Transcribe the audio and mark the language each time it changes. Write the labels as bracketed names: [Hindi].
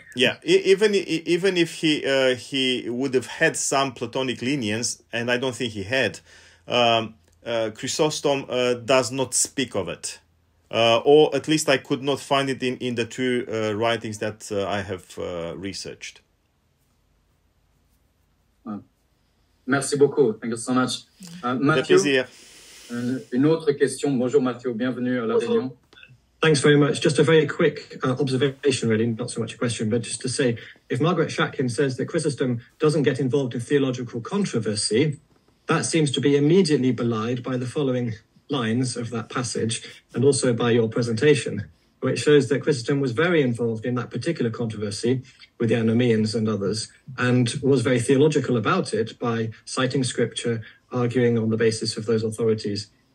[English] Yeah, even if he would have had some Platonic lenience, and I don't think he had, Chrysostom does not speak of it, or at least I could not find it in the 2 writings that I have researched. [French] Merci beaucoup. [English] Thank you so much. [French] Mathieu, une autre question. Bonjour Mathieu, bienvenue à la Réunion. [English] Thanks very much. Just a very quick observation, really, not so much a question, but just to say, if Margaret Shatkin says that Chrysostom doesn't get involved in theological controversy, that seems to be immediately belied by the following lines of that passage, and also by your presentation, which shows that Chrysostom was very involved in that particular controversy with the Anomians and others, and was very theological about it by citing scripture, arguing on the basis of those authorities.